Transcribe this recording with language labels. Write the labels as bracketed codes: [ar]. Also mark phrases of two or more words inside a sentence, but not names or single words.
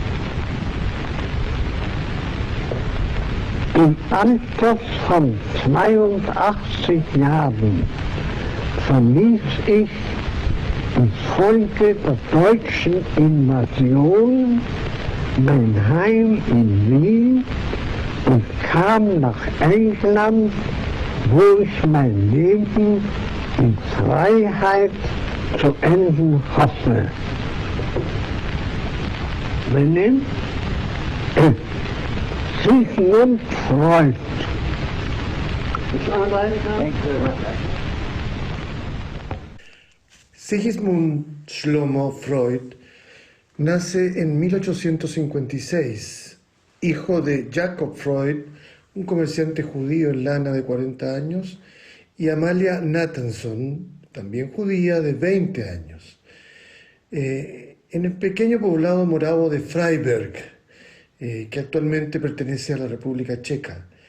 [de] Im Alter von 82 Jahren verließ ich infolge der deutschen Invasion mein Heim in Wien und kam nach England, wo ich mein Leben in Freiheit zu enden hoffe. Benennen? Sigmund Freud. [es] Sigmund Shlomo Freud nace en 1856, hijo de Jacob Freud, un comerciante judío en lana de 40 años, y Amalia Nathanson, también judía, de 20 años. En el pequeño poblado moravo de Freiberg, que actualmente pertenece a la República Checa.